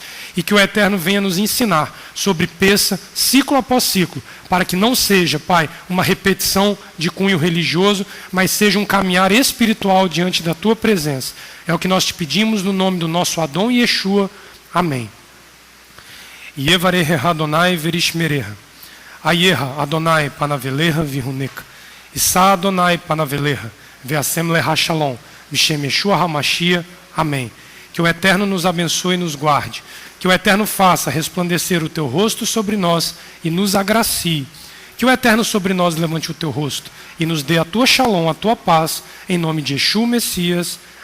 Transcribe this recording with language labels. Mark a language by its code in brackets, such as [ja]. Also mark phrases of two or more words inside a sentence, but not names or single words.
[pt] E que o Eterno venha nos ensinar sobre Pessa, ciclo após ciclo, para que não seja, Pai, uma repetição de cunho religioso, mas seja um caminhar espiritual diante da Tua presença. É o que nós te pedimos no nome do nosso Adão Yeshua. Amém. [he] יברכך אדוני וישמרך. יאר אדוני פניו אליך ויחנך. ישא אדוני פניו אליך, וישם לך שלום, בשם ישוע המשיח. Amém. [pt] Que o Eterno nos abençoe e nos guarde. Que o Eterno faça resplandecer o Teu rosto sobre nós e nos agracie. Que o Eterno sobre nós levante o Teu rosto e nos dê a Tua shalom, a Tua paz, em nome de Yeshua Messias.